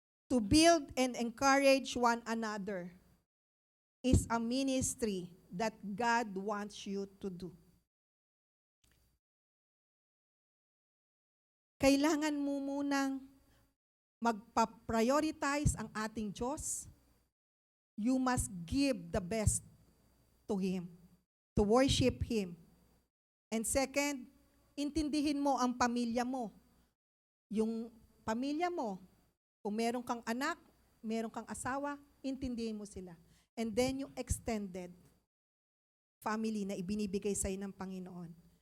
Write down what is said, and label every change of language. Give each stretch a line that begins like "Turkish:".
English: To build and encourage one another is a ministry that God wants you to do.
Filipino: Kailangan mo munang magpa-prioritize ang ating Diyos.
English: You must give the best to Him, to worship Him. And second,
Filipino: intindihin mo ang pamilya mo. Yung pamilya mo, kung meron kang anak, meron kang asawa, intindihin mo sila.
English: And then
Filipino: yung extended family na ibinibigay sa ng Panginoon.